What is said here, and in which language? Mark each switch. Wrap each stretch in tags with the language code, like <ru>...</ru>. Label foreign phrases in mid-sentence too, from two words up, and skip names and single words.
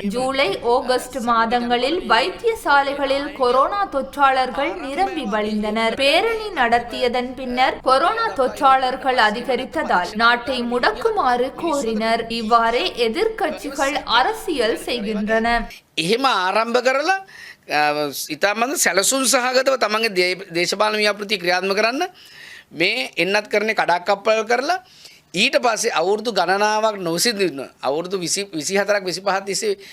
<ta>ஜூலை, ஆகஸ்ட் மாதங்களில் வைத்தியசாலைகளில் கொரோனா தொற்றாளர்கள் நிரம்பி வழிந்தனர். பேரணி நடத்தியதன் பின்னர் கொரோனா தொற்றாளர்கள் அதிகரித்ததால் நாட்டை முடக்குமாறு கோரினர். இவ்வாறே எதிர்க்கட்சிகள் அரசியல் செய்கின்றன.</ta> <si>එහෙම ආරම්භ කරලා ඉතාමත් සැලසුම් සහගතව තමන්ගේ දේශපාලන ව්‍යාපෘති ක්‍රියාත්මක කරන්න මේ එන්නත් කරන්නේ කඩාකප්පල් කරලා ඊට පස්සේ අවුරුදු ගණනාවක් නොවිසඳින්න අවුරුදු 24ක් 25ක් තිස්සේ</si>